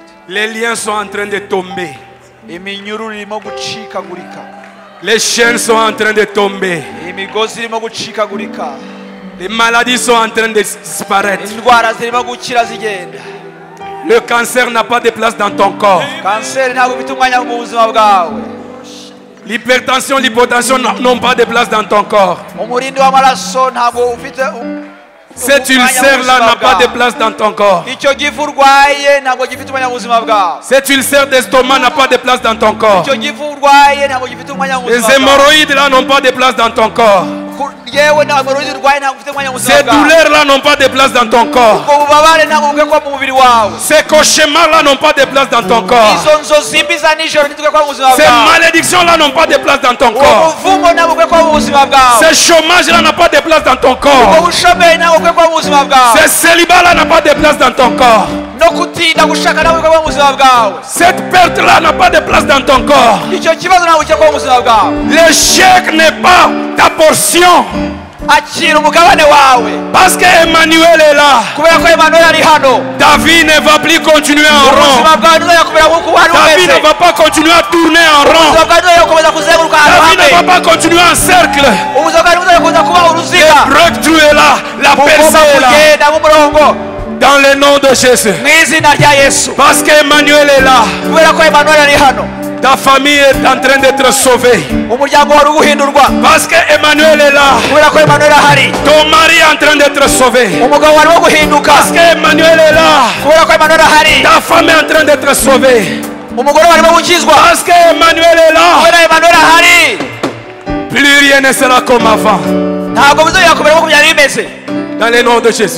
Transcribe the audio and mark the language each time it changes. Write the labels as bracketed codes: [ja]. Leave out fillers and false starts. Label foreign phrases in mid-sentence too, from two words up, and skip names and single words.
[fr] Les liens sont en train de tomber. [rw] iminyururu irimo gucikagurika, [fr] Les chaînes sont en train de tomber. [rw] imigozi irimo gucikagurika, [fr] Les maladies sont en train de disparaître. [rw] indwara zirimo gukira zigenda. [fr] Le cancer n'a pas de place dans ton corps. [rw] Kanseri ntabwo ifite umwanya mu buzima bwawe. [fr] L'hypertension, l'hypotension n'ont pas de place dans ton corps. [rw] Umurindi w'amaraso ntabwo ufite [fr] Cet ulcère-là n'a pas de place dans ton corps. [rw] icyo gifu urwaye ntabwo gifite umwanya mu buzima bwawe. [fr] Cet ulcère d'estomac n'a pas de place dans ton corps. [rw] icyo gifu urwaye ntabwo gifite umwanya mu [fr] Les [rw] buzima bwawe. [fr] hémorroïdes-là n'ont pas de place dans ton corps. [rw] yewe ntabwo urwaye ntabwo ufite umwanya mu buzima [fr] Ces [rw] bwawe. [fr] douleurs-là n'ont pas de place dans ton corps. [rw] ubwo bubabare ntabwo bukwiye kuba mu mubiri wawe. [fr] Ces cauchemars-là n'ont pas de place dans ton corps. [rw] izo nzozi mbi za nijoro ntizikwiye kuba mu buzima [fr] Ces [rw] bwawe. [fr] malédictions-là n'ont pas de place dans ton corps. [rw] ubuvumo ntabwo bukwiye kuba mu buzima bwawe. [fr] Ces chômages-là n'ont pas de place dans ton corps. [rw] ubushomeri ntabwo bukwiye kuba mu buzima bwawe. [fr] Ce célibat-là n'a pas de place dans ton corps. [rw] no kutinda gushaka ntabwo bukwiye kuba mu buzima bwawe. [fr] Cette perte-là n'a pas de place dans ton corps. [rw] icyo kibazo ntabwo bukwiye kuba mu buzima bwawe. [fr] L'échec n'est pas ta portion. [rw] akira umugabane wawe. [fr] Parce que Emmanuel est là. [rw] kubera ko Emmanuel ari hano. [fr] Ta vie ne va plus continuer en [rw] ubuzima [fr] rond. [rw] bwawe ntuzajya kumera nk'uko wari [fr] Ta vie [rw] umeze. [fr] ne va pas continuer à tourner en [rw] ubuzima [fr] rond. [rw] bwawe ntuzajya gukomeza kuzenguruka [fr] Ta [rw] ahantu [fr] vie ne va [rw] hamwe. [fr] pas continuer en cercle. [rw] ubuzima bwawe ntuzajya gukomeza kuba uruziga. [fr] Le breakthrough est là. La [rw] ugomba [fr] percée est là. [rw] kugenda nk'umurongo [fr] Dans le nom de Jésus. [rw] mu izina rya Yesu. [fr] Parce que Emmanuel est là. [rw] kubera ko Emmanuel ari hano. [fr] Ta famille est en train d'être sauvée. [rw] umuryango wari guhindurwa. [fr] Parce que Emmanuel est là. [rw] kubera ko Emmanuel ahari. [fr] Ton mari est en train d'être sauvé. [rw] umugabo warimo guhinduka. [fr] Parce que Emmanuel est là. [rw] kubera ko Emmanuel ahari. [fr] Ta femme est en train d'être sauvée. [rw] umugore warimo gukizwa. [fr] Parce que Emmanuel est là. [rw] kubera Emmanuel ahari. [fr] Plus rien ne sera comme avant. [rw] ntabwo bizongera kumera nk'uko byari bimeze. [fr] Dans le nom de Jésus.